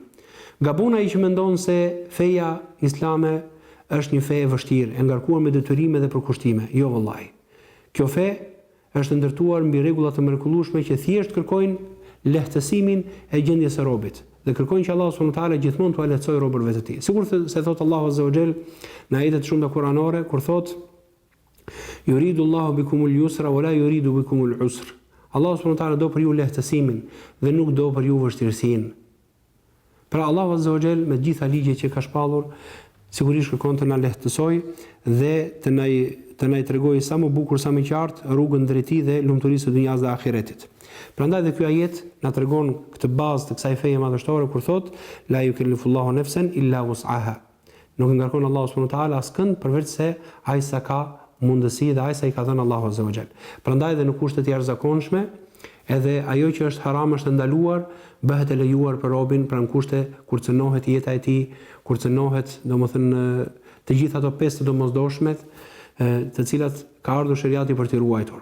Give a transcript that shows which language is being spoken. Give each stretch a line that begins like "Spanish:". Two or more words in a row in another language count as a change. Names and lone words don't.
Albanian: Gabon ai që mendon se feja islame është një fe e vështirë, e ngarkuar me detyrime dhe përkushtime. Jo vallahi. Kjo fe është ndërtuar mbi rregulla të mrekullueshme që thjesht kërkojnë lehtësimin e gjendjes së robit dhe kërkojnë që Allah
Arabic: سبحانه وتعالى
Albanian: gjithmonë t'u lehtësojë robërve të tij. Sikur se thot Allahu
Arabic: عز وجل
Albanian: në ajete të shumta kuranore kur thot
Arabic: يريد الله بكم اليسر ولا يريد بكم العسر.
Albanian: Allah
Arabic: سبحانه وتعالى
Albanian: do për ju lehtësimin dhe nuk do për ju vështirësinë. Pra Allahu
Arabic: عز وجل
Albanian: me gjitha ligjet që ka shpallur sigurisht kërkon të na lehtësoj dhe të na tregojë sa më bukur sa më qartë rrugën drejt tij dhe lumturisë së dunjas dhe ahiretit. Prandaj dhe ky ajet na tregon këtë bazë të kësaj feje madhështore kur thot
Arabic: لا يكلف الله نفسا إلا وسعها.
Albanian: Nuk ngarkon Allahu
Arabic: سبحانه وتعالى
Albanian: askënd përveç se ai sa ka mundësi dhe ai sa i ka dhënë Allahu
Arabic: عز وجل.
Albanian: Prandaj dhe në kushtet e jashtëzakonshme edhe ajo që është haram është ndaluar, bëhet e lejuar për robin, pra në kushte kur cënohet jeta e tij, kur cënohet, domethënë të gjitha ato pesë të domosdoshmet, të cilat ka ardhur sheriati për t'i ruajtur.